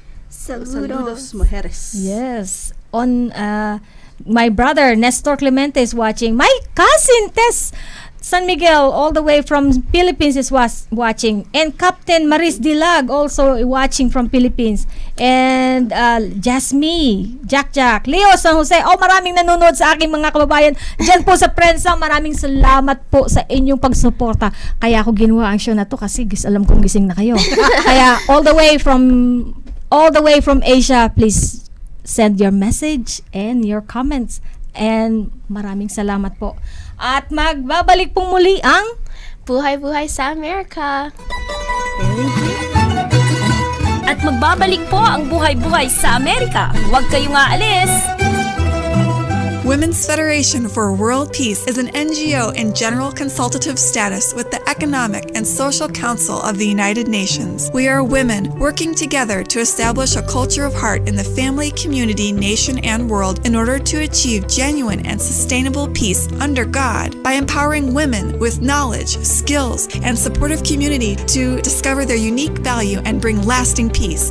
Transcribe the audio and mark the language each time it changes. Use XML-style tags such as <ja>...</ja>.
<es>Saludos, mujeres.</es> <en>yes. On my brother Nestor Clemente is watching. My cousin Tess San Miguel, all the way from Philippines, is watching. And Captain Maris Dilag also watching from Philippines. And Jasmine, Jack, Leo San Jose.</en> <tl>Oh, maraming nanonood sa aking mga kababayan dyan po sa prensa. Maraming salamat po sa inyong pagsuporta. Kaya ako ginawa ang show na to kasi alam kong gising na kayo.</tl> <en>Kaya all the way from Asia, please send your message and your comments.</en> <tl>And maraming salamat po. At magbabalik pong muli ang Buhay sa Amerika. At magbabalik po ang Buhay sa Amerika. Huwag kayong aalis.</tl> <en>Women's Federation for World Peace is an NGO in general consultative status with the Economic and Social Council of the United Nations. We are women working together to establish a culture of heart in the family, community, nation, and world in order to achieve genuine and sustainable peace under God by empowering women with knowledge, skills, and supportive community to discover their unique value and bring lasting peace.</en>